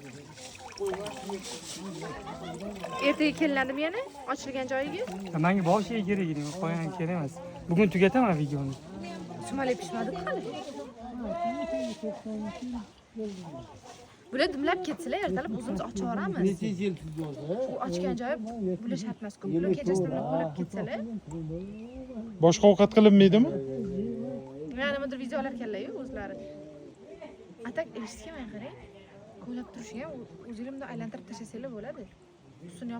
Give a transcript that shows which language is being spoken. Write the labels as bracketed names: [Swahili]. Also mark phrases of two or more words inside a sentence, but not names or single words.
[Uzbek] Ertaga kelinadimi yana? Ochilgan joyiga? Menga boshiga kerak edi, qo'ygan kerak emas. Bugun tugataman videoni. Sumalay pishmadi hali. Bular dumlab ketsalar, ertalab o'zimiz ochib yuboramiz. [Turkish] Neçe yıl oldu? [Uzbek] U ochgan joyi bular shart emas. Bular kechasi dumlab bo'lib ketsalar, Boshqa ovqat qilinmaydimi? yana nimadir videolar keladi o'zlari. Atak eshitganman qarang. Ko'ylab turishgan, o'zingizlar bunday aylantirib tashlasanglar bo'ladi.